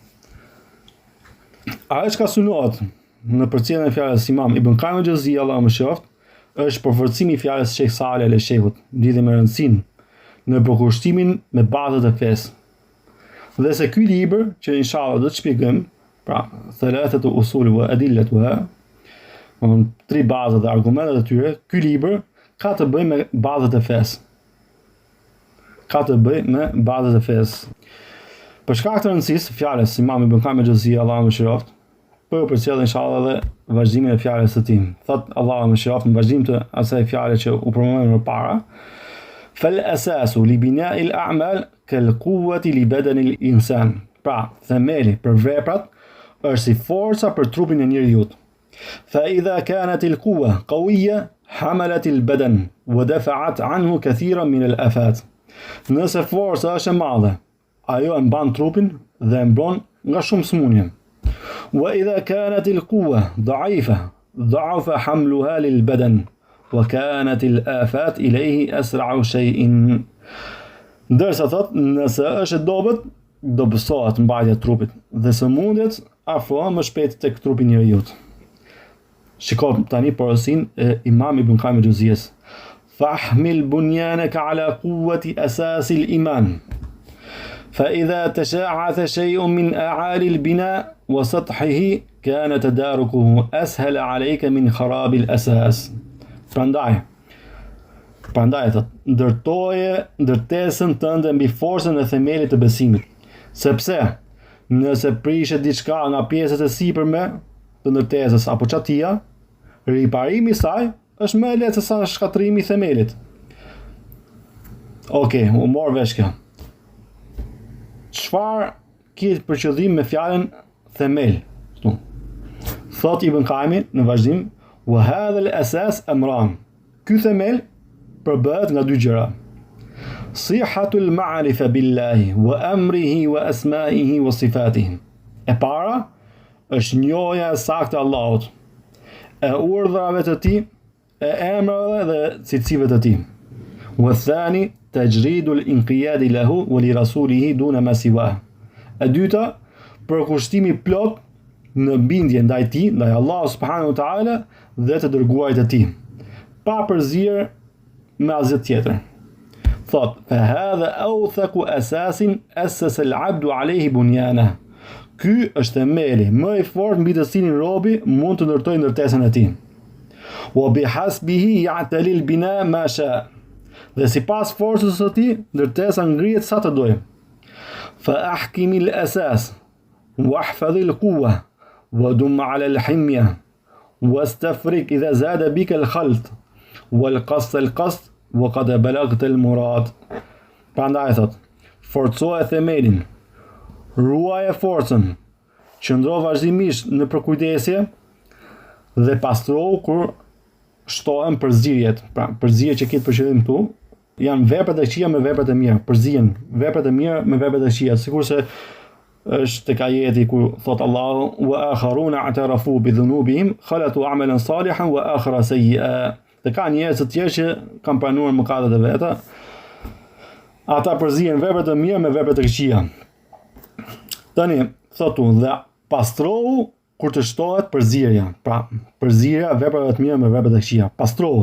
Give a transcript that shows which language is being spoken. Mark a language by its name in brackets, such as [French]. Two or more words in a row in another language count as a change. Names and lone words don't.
[Albanian] Ajo që ka synohet në përcjelljen e fjalës Imam Ibn Qayyim al-Jauziyyi, Allahu më shoft, është përforcimi i fjalës Sheikh Saleh al-Sheikhut, lidhje me rëndësinë në përkushtimin me bazat e fesë. Dhe se ky libër, që inshallah do të shpjegojmë, pra [Arabic] ثلاثة الأصول وأدلتها, [Albanian] 3 bazat dhe argumentet e tyre, ky libër ka të bëjë me bazat e fesë. Për shkak të rëndësisë fjalës Imam Ibn Qayyim al-Jauziyyi, Allahu më shëroft, për përcjell inshallah dhe vazhdimin e fjalës së tij. Thot Allahu më shëroft në vazhdim të asaj fjale që u përmendëm më parë, [Arabic] فالأساس لبناء الأعمال كالقوة لبدن الإنسان. [Albanian] Pra, themeli për veprat është si forca për trupin e njeriu. [Arabic] فإذا كانت القوة قوية حملت البدن ودفعت عنه كثيرا من الآفات. [Albanian] Nëse forca është e madhe, ajo e mban trupin dhe e mbron nga shumë sëmundje. [Arabic] وإذا كانت القوة ضعيفة ضعف حملها للبدن وكانت الآفات إليه أسرع شيء. [Albanian] Ndërsa thot, nëse është e dobët, dobësohet mbajtja e trupit dhe sëmundjet afrohen më shpejt tek trupi i njeriu. Shiko tani porosin e Imam Ibn Qayyim al-Jauziyyis. [Arabic] فأحكم بنيانك على قوة أساس الإيمان. فإذا تشاعث شيء من أعالي البناء وسطحه كان تداركه أسهل عليك من خراب الأساس. [Albanian] Prandaj thot, ndërtoje ndërtesën tënde mbi forcën e themelit të besimit. Sepse nëse prishet diçka nga pjesët e sipërme të ndërtesës apo çatia, riparimi i saj është më e lehtë se sa shkatrimi i themelit. Okej, u mor vesh kjo. Çfarë kiet për qëllim me fjalën themel? Thot Ibn Qayyim në vazhdim, [Arabic] وهذا الأساس أمران. [Albanian] Ky themel përbëhet nga 2 gjëra. [Arabic] صحة المعرفة بالله وأمره وأسمائه وصفاته. [Albanian] E para është njohja e saktë e Allahut, e urdhrave të tij, e emrave dhe cilësive të tij. [Arabic] والثاني تجريد الانقياد له ولرسوله دون ما سواه. [Albanian] E dyta, përkushtimi plot në bindje ndaj tij, ndaj Allahut [Arabic] سبحانه وتعالى [Albanian] dhe të dërguarit të tij, pa përzierë me asgjë tjetër. Thot, [Arabic] فهذا أوثق أساس أسس العبد عليه بنيانه. [Albanian] Ky është themeli më i fortë mbi të cilin robi mund të ndërtojë ndërtesën e tij. [Arabic] وبحسبه يعتلي البناء ما شاء. [Albanian] Dhe sipas forcës së tij, ndërtesa ngrihet sa të dojë. [Arabic] فأحكم الأساس واحفظ القوة ودم على الحمية واستفرغ إذا زاد بك الخلط والقصد القصد وقد بلغت المراد. [Albanian] Prandaj thot, forcoje themelin, ruaje forcën, qëndro vazhdimisht në përkujdesje dhe pastrohu kur shtohen përzierjet. Pra, përzierjet që kiet për qëllim këtu janë veprat e këqija me veprat e mira, përzihen veprat e mira me veprat e këqija, sikurse është tek ajeti ku thot Allahu [Arabic] وآخرون اعترفوا بذنوبهم خلطوا عملا صالحا وآخر سيئا. [Albanian] Dhe ka njerëz të tjerë që kanë pranuar mëkatet e veta, ata përzihen veprat e mira me veprat e këqija. Tani thotu dhe pastrohu kur të shtohet përzierja. Pra, përzierja veprave të mira me veprat e këqija.